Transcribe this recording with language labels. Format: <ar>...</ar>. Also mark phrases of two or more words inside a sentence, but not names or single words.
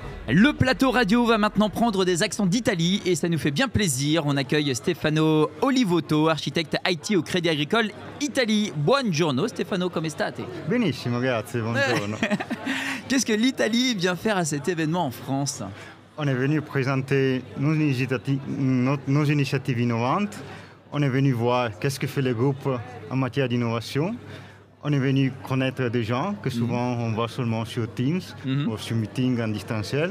<fr>Le plateau radio va maintenant prendre des accents d'Italie et ça nous fait bien plaisir. On accueille Stefano Olivotto, architecte IT au Crédit Agricole Italie.</fr> <it>Buongiorno Stefano, come state? Benissimo, grazie, buongiorno.</it> <fr>Qu'est-ce que l'Italie vient faire à cet événement en France? On est venu présenter nos initiatives innovantes. On est venu voir qu'est-ce que fait le groupe en matière d'innovation. On est venu connaître des gens que souvent on voit seulement sur Teams ou sur Meeting en distanciel.</fr>